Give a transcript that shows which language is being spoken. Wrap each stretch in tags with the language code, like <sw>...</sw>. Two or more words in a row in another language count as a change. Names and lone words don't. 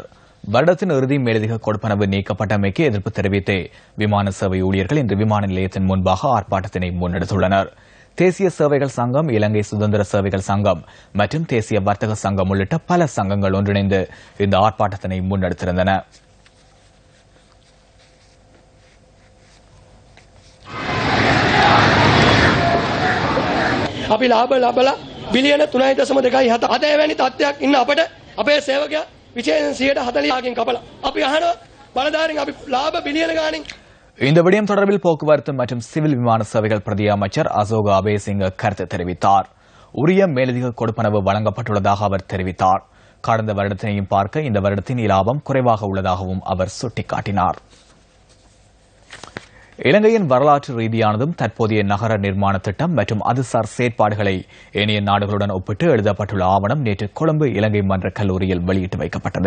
<ta>வருடத்தின் இறுதி மேலதிக கொடுப்பனவு நீக்கப்பட்டமைக்கு எதிர்ப்பு தெரிவித்தே விமான சேவை ஊழியர்கள் இன்று விமான நிலையத்தின் முன்பாக ஆர்ப்பாட்டத்தினை முன்னெடுத்துள்ளனர். தேசிய சேவைகள் சங்கம், இலங்கை சுதந்திர சேவைகள் சங்கம் மற்றும் தேசிய வர்த்தக சங்கம் உள்ளிட்ட பல சங்கங்கள் ஒன்றிணைந்து இந்த ஆர்ப்பாட்டத்தினை முன்னெடுத்திருந்தன.</ta> <si>අපි ලාභ ලබලා බිලියන 3.2 අද එවැනි තත්ත්වයක් ඉන්න අපට අපේ සේවකයා විශේෂයෙන් 140කින් කපලා අපි අහනවා බලධාරීන් අපි ලාභ බිලියන ගාණින්.</si> <ta>இந்த விடயம் தொடர்பில் போக்குவரத்து மற்றும் சிவில் விமான சேவைகள் பிரதி அமைச்சர் அசோக் அபேசிங்க கருத்து தெரிவித்தார். உரிய மேலதிக கொடுப்பனவு வழங்கப்பட்டுள்ளதாக அவர் தெரிவித்தார். கடந்த வருடத்தினையும் பார்க்க இந்த வருடத்தின் இலாபம் குறைவாக உள்ளதாகவும் அவர் சுட்டிக்காட்டினார். இலங்கையின் வரலாற்று ரீதியானதும் தற்போதைய நகர நிர்மாண திட்டம் மற்றும் அதுசார் செயற்பாடுகளை ஏனைய நாடுகளுடன் ஒப்பிட்டு எழுதப்பட்டுள்ள ஆவணம் நேற்று கொழும்பு இலங்கை மன்ற கல்லூரியில் வெளியிட்டு வைக்கப்பட்டது.</ta>